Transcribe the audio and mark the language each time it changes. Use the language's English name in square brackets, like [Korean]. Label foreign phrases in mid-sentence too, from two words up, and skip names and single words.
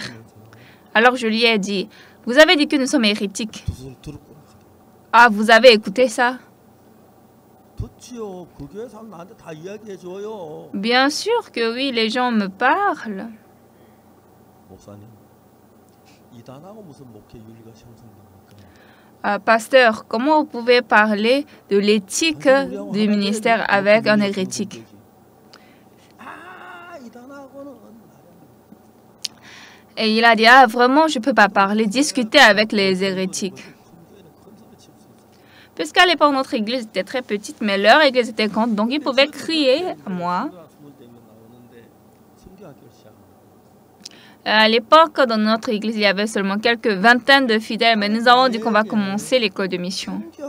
[French] Alors je lui ai dit, vous avez dit que nous sommes hérétiques. Ah, vous avez écouté ça? Bien sûr que oui, les gens me parlent. [Korean] 이단하고 무슨 목회 윤리가 형성됩니까? [French] Pasteur, comment vous pouvez parler de l'éthique du ministère avec un hérétique? [Korean] 아, 이단하고는 [French] Et il a dit, ah, vraiment, je ne peux pas parler, discuter avec les hérétiques. Puisqu'à l'époque, notre église était très petite, mais leur église était grande, donc ils pouvaient crier à moi. À l'époque, dans notre église, il y avait seulement quelques vingtaines de fidèles, mais nous avons dit qu'on va commencer l'école de mission.